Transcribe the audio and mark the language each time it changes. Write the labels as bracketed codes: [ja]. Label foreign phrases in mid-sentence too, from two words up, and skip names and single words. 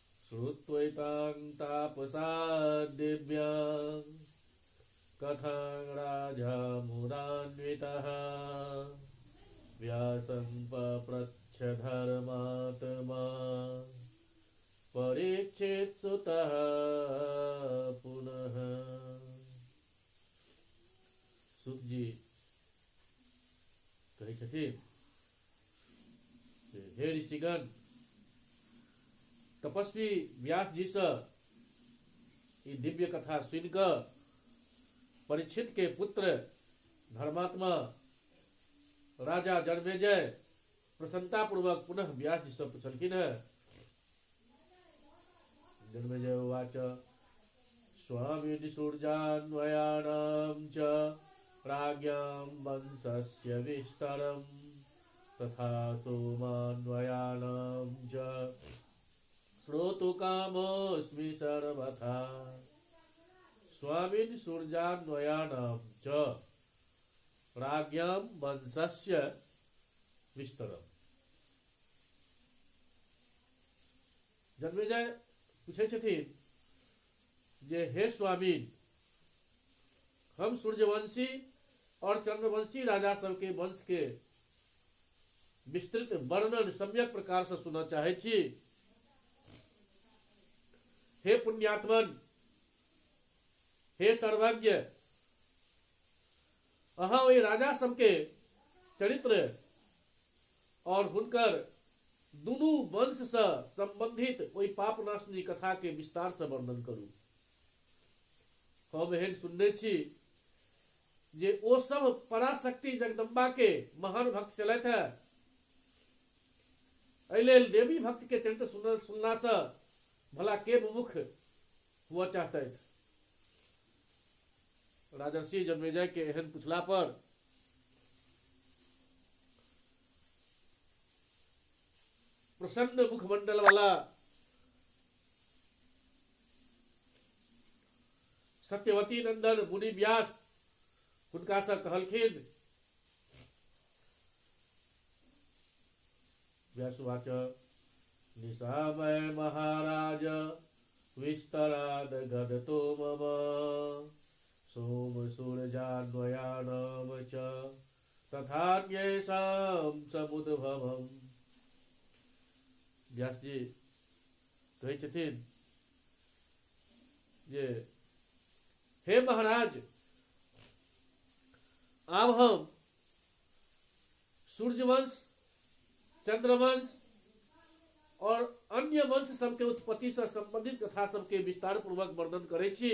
[sa] श्रुत्वैतां तापसा दिव्यां कथं राजा मुदान्वितः व्यासं पप्रच्छ धर्मात्मा परीक्षित सुतः पुनः। [mai] सुत जी कहै छथिन हे ऋषिगण, तपस्वी व्यास जी से ई दिव्य कथा सुनकर परीक्षित के पुत्र धर्मात्मा राजा जन्मेजय प्रसन्नता पूर्वक पुनः व्यास जी से पूछलखिन है। [sa] जन्मेजय उवाच स्वामिनि सूर्यान्वयानां च राज्ञां वंशस्य विस्तरम् तथा सोमान्वयानां च श्रोतुकामोऽस्मि सर्वथा। स्वामिनि सूर्यान्वयानां च राज्ञां वंशस्य विस्तरम्। [mai] जन्मेजय पूछे छथिन जे हे स्वामी, हम सूर्यवंशी और चंद्रवंशी राजा सब के वंश के विस्तृत वर्णन सम्यक प्रकार से सुनना चाहे छी। हे पुण्यात्मन, हे सर्वज्ञ, अहाँ ओई राजा सब के चरित्र और हुनकर दुनू वंश से संबंधित ओई पापनाशनी कथा के विस्तार से वर्णन करू। हम एहन सुनने छी जे ओ सब पराशक्ति जगदम्बा के महान भक्त चलत है। एहि लेल देवी भक्त के चरित्र सुनला से भला के मुमुख हुआ चाहते। राजर्षि जन्मेजय के एहन पूछला पर प्रसन्न मुखमंडल वाला सत्यवती नंदन मुनि व्यास हुनका से कहलखिन। [sa] व्यासवाच निशामय महाराज विस्तराद गदतो मम सोम सूर्यान्वयानां च तथान्येषां समुद्भवम्। [mai] व्यास जी कहै छथिन जे हे महाराज, आब हम सूर्यवंश, चंद्रवंश और अन्य वंश सबके उत्पत्ति से संबंधित कथा सबके विस्तार पूर्वक वर्णन करै छी।